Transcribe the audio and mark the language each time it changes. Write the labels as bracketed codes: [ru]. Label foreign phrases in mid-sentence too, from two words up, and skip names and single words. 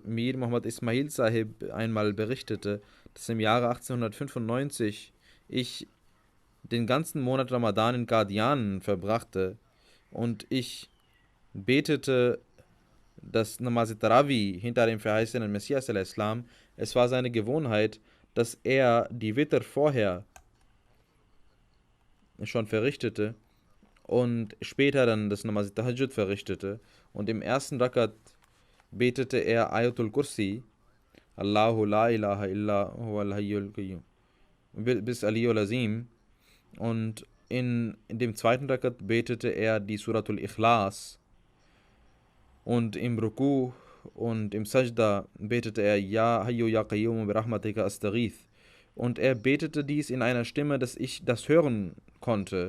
[de] Mir Muhammad Ismail Sahib einmal berichtete, dass im Jahre 1895 ich den ganzen Monat Ramadan in Qadian verbrachte und ich betete das Namaz Tarawih hinter dem verheißenen Messias al-Islam. Es war seine Gewohnheit, dass er die Witr vorher schon verrichtete und später dann das Namaz Tahajjud verrichtete. Und im ersten Rakat betete er Ayatul Kursi, [ar] الله لا إله إلا هو الحي القيوم, [de] bis [ar] العلي العظيم. [de] Und in dem zweiten Rakat betete er die Suratul Ikhlas. Und im Ruku und im Sajda betete er [ar] يا حي يا قيوم برحمتك أستغيث. [de] Und er betete dies in einer Stimme, dass ich das hören konnte.